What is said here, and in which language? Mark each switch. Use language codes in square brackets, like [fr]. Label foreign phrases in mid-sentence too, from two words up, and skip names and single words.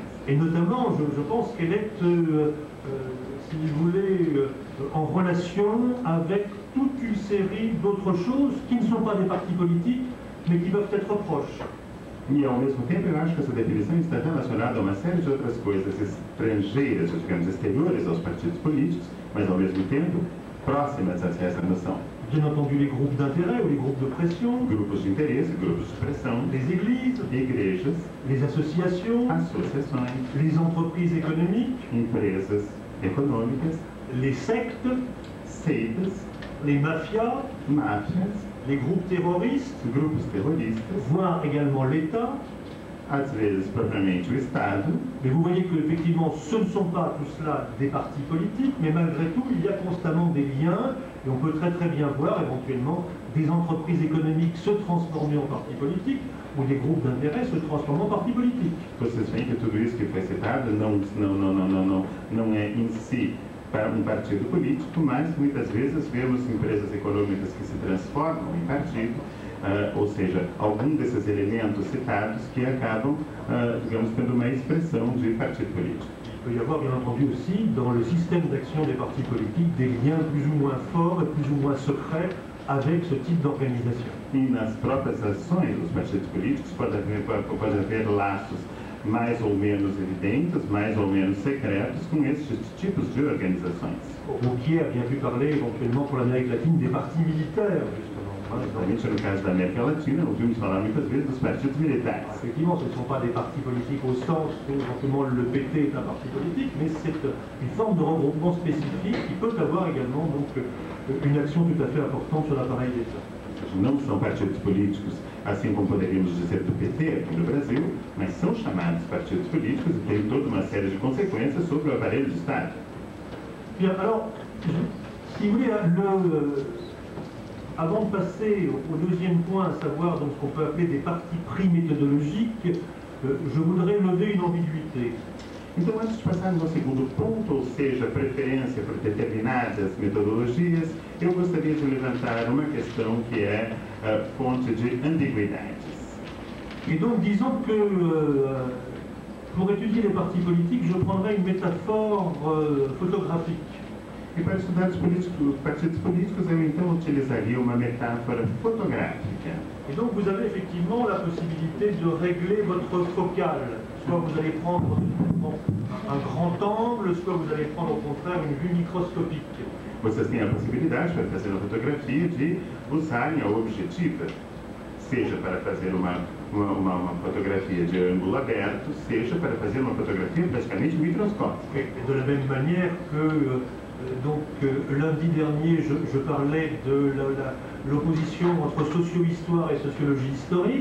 [fr] Et notamment, je pense qu'elle est, si vous voulez, en relation avec toute une série d'autres choses qui ne sont pas des partis politiques, mais qui peuvent être proches. [pt] E, ao mesmo tempo, eu acho que essa definição está relacionada a uma série de outras coisas estrangeiras, digamos, exteriores aos partidos políticos, mas, ao mesmo tempo, próximas a essa noção. [fr] Bien entendu, les groupes d'intérêt ou les groupes de pression. [pt] Grupos de interesse, grupos de pressão. [fr] Les églises. [pt] Igrejas. [fr] Les associations. [pt] Associações. [fr] Les entreprises économiques. [pt] Empresas econômicas. [fr] Les sectes. [pt] Seitas. [fr] Les mafias. [pt] Máfias. [fr] Les groupes terroristes. [pt] Grupos terroristas. [fr] Voire également l'État. [pt] Às vezes, propriamente, o Estado. [fr] Mais vous voyez qu'effectivement, ce ne sont pas tout cela des partis politiques, mais malgré tout, il y a constamment des liens, et on peut très très bien voir éventuellement des entreprises économiques se transformer en partis politiques, ou des groupes d'intérêt se transformer en partis politiques. [pt] Vocês veem que tudo isso que foi citado não é em si para um partido político, mas muitas vezes vemos empresas econômicas que se transformam em partido, ou seja, algum desses elementos citados que acabam, digamos, tendo uma expressão de partido político. [fr] Il peut y avoir bien entendu aussi dans le système d'action des partis politiques des liens plus ou moins forts et plus ou moins secrets avec ce type d'organisation. [pt] E nas próprias ações dos partidos políticos pode haver laços mais ou menos evidentes, mais ou menos secretos com estes tipos de organizações. [fr] Wauquiez a bien vu parler éventuellement pour l'Amérique latine des partis militaires, justement. [pt] Exatamente no caso da América Latina, ouvimos falar muitas vezes dos partidos militares. [fr] Effectivement, ce ne sont pas des partis politiques au sens où éventuellement le PT est un parti politique, mais c'est une forme de regroupement spécifique qui peut avoir également donc, une action tout à fait importante sur l'appareil d'État. [pt] Não são partidos políticos, assim como poderíamos dizer do PT aqui no Brasil, mas são chamados partidos políticos e têm toda uma série de consequências sobre o aparelho de Estado. [fr] Bien, alors, si vous voulez, avant de passer au deuxième point, à savoir donc, ce qu'on peut appeler des partis pris méthodologiques, je voudrais lever une ambiguïté. [pt] Então, antes de passarmos ao segundo ponto, ou seja, a preferência por determinadas metodologias, eu gostaria de levantar uma questão que é fonte de ambiguidades. [fr] Et donc, disons que pour étudier les partis politiques, je prendrais une métaphore photographique. [pt] E para estudar os partidos políticos, eu então utilizaria uma metáfora fotográfica. [fr] Et donc vous avez effectivement la possibilité de régler votre focale. Soit vous allez prendre un grand angle, soit vous allez prendre au contraire une vue microscopique. [pt] Vocês têm a possibilidade para fazer uma fotografia de usarem a objetiva, seja para fazer uma fotografia de ângulo aberto, seja para fazer uma fotografia praticamente microscópica. [fr] Et de la même manière que lundi dernier, je parlais de l'opposition entre socio-histoire et sociologie historique.